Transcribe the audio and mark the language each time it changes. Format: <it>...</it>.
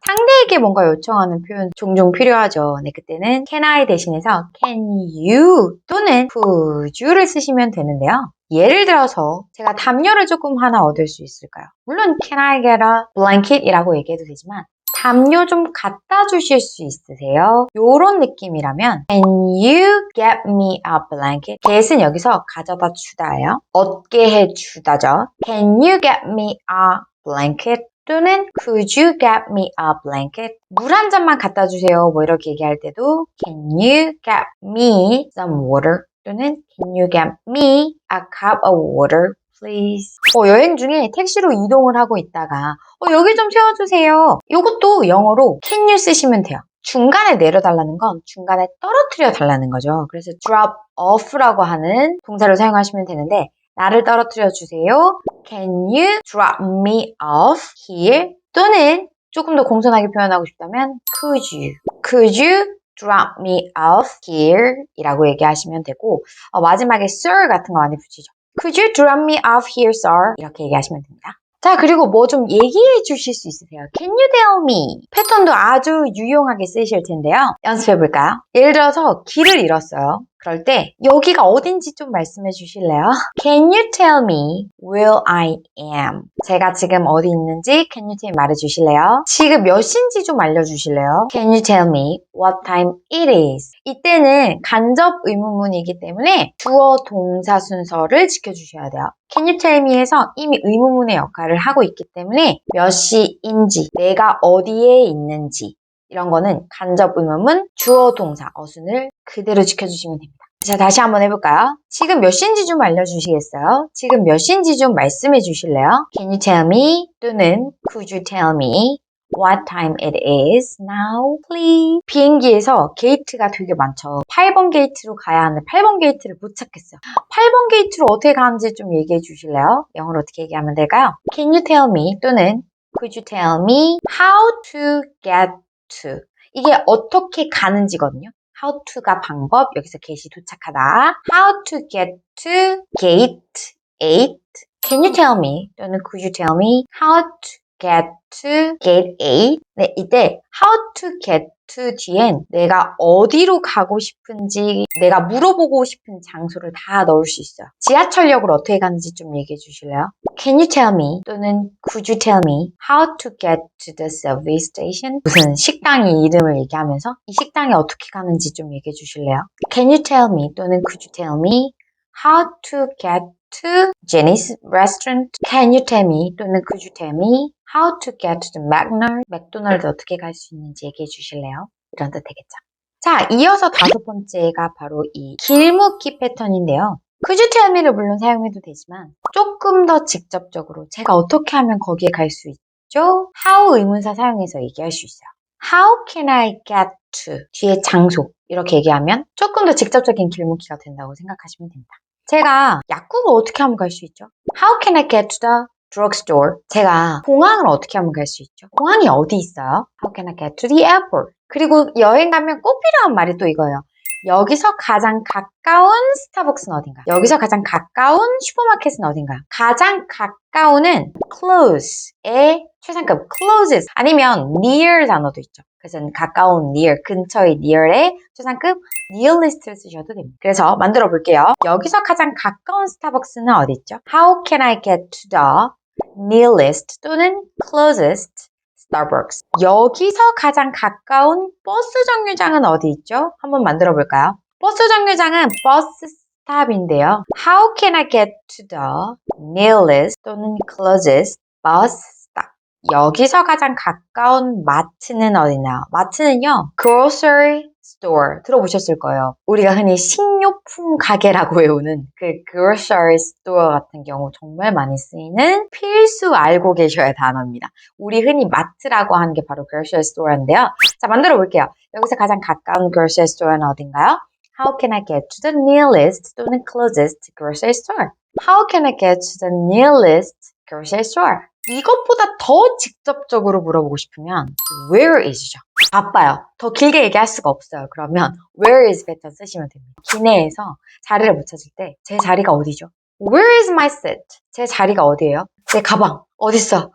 <ko>상대에게 뭔가 요청하는 표현 종종 필요하죠. 네, 그때는 can I 대신해서 can you 또는 could you를 쓰시면 되는데요. 예를 들어서 제가 담요를 조금 하나 얻을 수 있을까요? 물론</ko> <en>can I get a blanket</en> <ko>이라고 얘기해도 되지만 담요 좀 갖다 주실 수 있으세요? 요런 느낌이라면</ko> <en>Can you get me a blanket?</en> <ko>get은 여기서 가져다 주다예요. 얻게 해주다죠.</ko> <en>Can you get me a blanket? 또는 Could you get me a blanket?</en> <ko>물 한 잔만 갖다 주세요. 뭐 이렇게 얘기할 때도</ko> <en>Can you get me some water? 또는 Can you get me a cup of water? please.</en> <ko>여행 중에 택시로 이동을 하고 있다가 여기 좀 세워주세요. 이것도 영어로 can you 쓰시면 돼요. 중간에 내려달라는 건 중간에 떨어뜨려 달라는 거죠. 그래서 drop off라고 하는 동사를 사용하시면 되는데 나를 떨어뜨려 주세요.</ko> <en>Can you drop me off here?</en> <ko>또는 조금 더 공손하게 표현하고 싶다면</ko> <en>Could you drop me off here?</en> <ko>이라고 얘기하시면 되고 마지막에 sir 같은 거 많이 붙이죠.</ko> <en>Could you drop me off here, sir?</en> <ko>이렇게 얘기하시면 됩니다. 자, 그리고 뭐 좀 얘기해 주실 수 있으세요?</ko> <en>Can you tell me?</en> <ko>패턴도 아주 유용하게 쓰실 텐데요. 연습해 볼까요? 예를 들어서 길을 잃었어요. 그럴 때 여기가 어딘지 좀 말씀해 주실래요?</ko> <en>Can you tell me where I am?</en> <ko>제가 지금 어디 있는지</ko> <en>Can you tell me</en> <ko>말해 주실래요? 지금 몇 시인지 좀 알려주실래요?</ko> <en>Can you tell me what time it is?</en> <ko>이때는 간접 의문문이기 때문에 주어 동사 순서를 지켜주셔야 돼요.</ko> <en>Can you tell me</en> <ko>에서 이미 의문문의 역할을 하고 있기 때문에 몇 시인지, 내가 어디에 있는지 이런 거는 간접 의문문, 주어 동사, 어순을 그대로 지켜주시면 됩니다. 자, 다시 한번 해볼까요? 지금 몇 시인지 좀 알려주시겠어요? 지금 몇 시인지 좀 말씀해 주실래요?</ko> <en>Can you tell me? 또는 Could you tell me what time it is now, please?</en> <ko>비행기에서 게이트가 되게 많죠. 8번 게이트로 가야 하는데 8번 게이트를 못 찾겠어요. 8번 게이트로 어떻게 가는지 좀 얘기해 주실래요? 영어로 어떻게 얘기하면 될까요?</ko> <en>Can you tell me? 또는 Could you tell me how to get to?</en> <ko>이게 어떻게 가는지거든요. how to가 방법, 여기서 get이 도착하다.</ko> <en>How to get to gate 8. Can you tell me 또는 could you tell me how to get to gate 8?</en> <ko>네, 이때 how to get to 뒤엔 내가 어디로 가고 싶은지 내가 물어보고 싶은 장소를 다 넣을 수 있어요. 지하철역을 어떻게 가는지 좀 얘기해 주실래요?</ko> <en>Can you tell me 또는 could you tell me how to get to the subway station?</en> <ko>무슨 식당의 이름을 얘기하면서 이 식당에 어떻게 가는지 좀 얘기해 주실래요?</ko> <en>Can you tell me 또는 could you tell me how to get to Jenny's restaurant? Can you tell me 또는 could you tell me how to get to the</en> <ko>맥도날드 어떻게 갈 수 있는지 얘기해 주실래요? 이런 뜻 되겠죠. 자, 이어서 5번째가 바로 이 길묻기 패턴인데요.</ko> <en>Could you tell me</en> <ko>를 물론 사용해도 되지만 조금 더 직접적으로 제가 어떻게 하면 거기에 갈 수 있죠? How 의문사 사용해서 얘기할 수 있어요.</ko> <en>How can I get to?</en> <ko>뒤에 장소 이렇게 얘기하면 조금 더 직접적인 길묻기가 된다고 생각하시면 됩니다. 제가 약국을 어떻게 하면 갈 수 있죠?</ko> <en>How can I get to the drugstore?</en> <ko>제가 공항을 어떻게 하면 갈 수 있죠? 공항이 어디 있어요?</ko> <en>How can I get to the airport?</en> <ko>그리고 여행 가면 꼭 필요한 말이 또 이거예요. 여기서 가장 가까운 스타벅스는 어딘가? 여기서 가장 가까운 슈퍼마켓은 어딘가? 가장 가까운은 close의 최상급 closest 아니면 near 단어도 있죠. 그래서 가까운 near, 근처의 near의 최상급 nearest를 쓰셔도 됩니다. 그래서 만들어 볼게요. 여기서 가장 가까운 스타벅스는 어디 있죠?</ko> <en>How can I get to the nearest 또는 closest Starbucks.</en> <ko>여기서 가장 가까운 버스 정류장은 어디 있죠? 한번 만들어 볼까요? 버스 정류장은 버스 스탑인데요.</ko> <en>How can I get to the nearest 또는 closest bus stop?</en> <ko>여기서 가장 가까운 마트는 어디나요? 마트는요, grocery store 들어보셨을 거예요. 우리가 흔히 식료품 가게라고 외우는 그 grocery store 같은 경우 정말 많이 쓰이는 필수 알고 계셔야 단어입니다. 우리 흔히 마트라고 하는 게 바로 grocery store인데요. 자, 만들어 볼게요. 여기서 가장 가까운 grocery store는 어딘가요?</ko> <en>How can I get to the nearest 또는 closest grocery store? How can I get to the nearest grocery store?</en> <ko>이것보다 더 직접적으로 물어보고 싶으면 where is죠. 바빠요. 더 길게 얘기할 수가 없어요. 그러면 where is 패턴 쓰시면 됩니다. 기내에서 자리를 못 찾을 때 제 자리가 어디죠?</ko> <en>Where is my seat?</en> <ko>제 자리가 어디예요? 제 가방 어딨어?</ko>